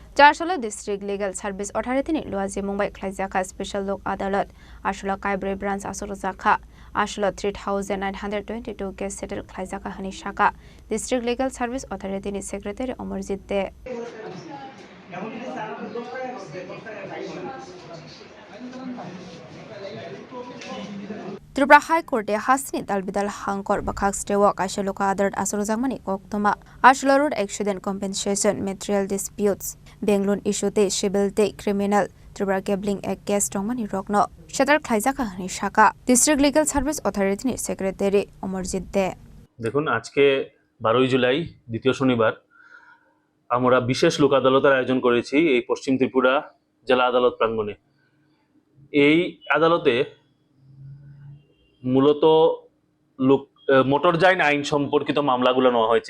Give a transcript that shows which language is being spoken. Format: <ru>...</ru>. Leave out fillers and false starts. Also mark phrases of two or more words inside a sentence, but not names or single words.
<trp>চারশালা ডিস্ট্রিক্ট লিগেল সার্ভিস অথরিটিनि लुवाजि मुंबाइ ख्लाइजाखा स्पेशल लक आदालत आसला काइब्रे ब्रान्च आसरजाखा आसला 3922</trp> <en>case settle</en> <trp>ख्लाइजाखा हनि शाखा डिस्ट्रिक्ट लिगेल सार्भिस अथरिटिनि सेक्रेटारि अमरजित दे त्रिपुरा हाई कोर्टे हासनि दालबिदाल हांकर बखाक स्टेवा काशलोका आदालत आसरजाकमानि कोक्तमा आसला</trp> <en>road accident compensation material disputes</en> <trp>बेंगलुरु इशूते सिविल ते क्रिमिनल त्रिपुरा गेबलिंग एक्ट केस दंमानि रग्न सेटार ख्लाइजाखा हनि शाखा डिस्ट्रिक्ट लिगेल सार्भिस अथरिटिनि सेक्रेटारि अमरजित दे</trp> <bn>দেখুন আজকে 12 জুলাই দ্বিতীয় শনিবার আমরা বিশেষ লোক আদালতের আয়োজন করেছি এই পশ্চিম ত্রিপুরা জেলা আদালত প্রাঙ্গণে। এই আদালতে মূলত মোটরযান আইন সম্পর্কিত মামলাগুলো নেওয়া হয়েছে।</bn>